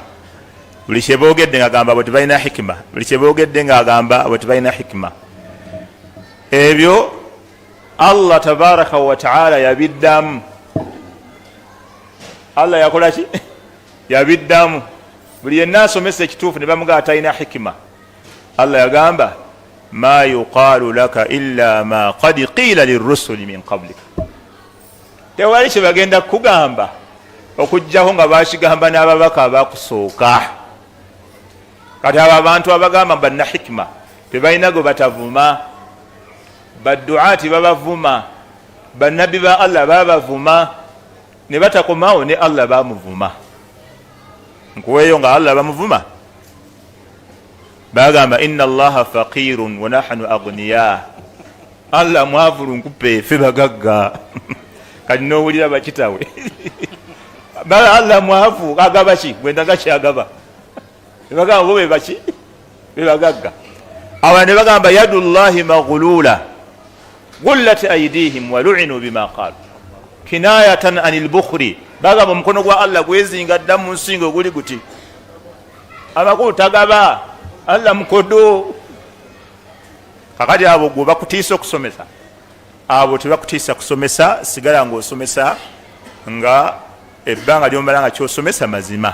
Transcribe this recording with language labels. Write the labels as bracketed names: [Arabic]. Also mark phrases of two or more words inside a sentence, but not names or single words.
[Ganda] Buli kye boogedde ng'agamba bwe tebalina hikima, buli kye boogedde ng'agamba bwe tebalina hikima. Ebyo [Arabic] الله تبارك وتعالى [Ganda] yabiddamu. Allah yakola ki? Yabiddamu. Buli yenna asomesa ekituufu ne bamugaa talina hikima, Allah yagamba [Arabic] ما يقال لك إلا ما قد قيل للرسل من قبلك. [Ganda] Tewali kye bagenda kugamba okugjaho nga bakigamba n'ababaka abakusooka. Kati abo abantu abagamba banna hikima tebalina gwe batavuma, badduaati babavuma, bannabbi ba Allah babavuma, ne batakomawo ne Allah bamuvuma. Nkuweeyo nga Allah bamuvuma, bagamba [Arabic] إن الله فقير ونحن أغنياء. [Ganda] Allah mwavulu nkupe ffe bagagga. Kati n'owulira bakitawe bala Allah mwavu agaba ki gwendaga kyagaba, ne bagamba bo be baki be bagagga. Awo ne bagamba [Arabic] يد الله مغلولة غلت أيديهم ولعنوا بما قالوا كناية عن البخل. [Ganda] Bagamba omukono gwa Allah gwezinga dda mu nsingo guli guti, amakulu tagaba, Allah mukodo. Kakati abo gwe bakutiisa okusomesa, abo tebakutiisa kusomesa, sigala ng'osomesa nga ebbanga lyomala nga kyosomesa mazima.